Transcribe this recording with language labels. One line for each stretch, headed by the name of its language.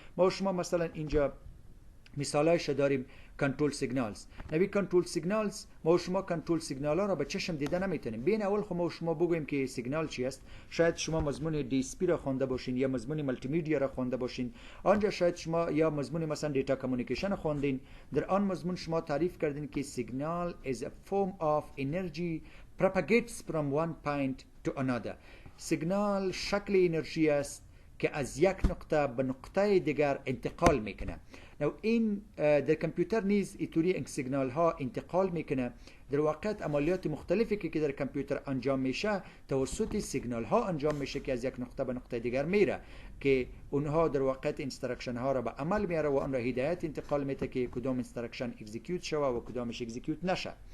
Persian: ما شما مثلا اینجا مثالایش داریم کنترل سیگنالز. نبی کنترل سیگنالز ما شما کنترل سیگنال ها را به چشم دیده نمیتونیم. بین اول خو ما شما بگویم که سیگنال چی است. شاید شما مضمون دی اس پی را خوانده باشین یا مضمون مولتی میدیا را خوانده باشین. آنجا شاید شما یا مضمون مثلا دیتا کامیونیکیشن خواندین. در آن مضمون شما تعریف کردین که سیگنال
English: is a form of energy propagates from one point to another.
Persian: سیگنال شکل انرژی است که از یک نقطه به نقطه دیگر انتقال میکنه. این در کامپیوتر نیز اینطوری سیگنال ها انتقال میکنه. در واقع عملیات مختلفی که در کامپیوتر انجام میشه توسط سیگنال ها انجام میشه که از یک نقطه به نقطه دیگر میره، که اونها در واقع اینستراکشن ها را به عمل میاره و آن را هدایت انتقال میده که کدام اینستراکشن اکزیکیوت شوه و کدامش اکزیکیوت نشه.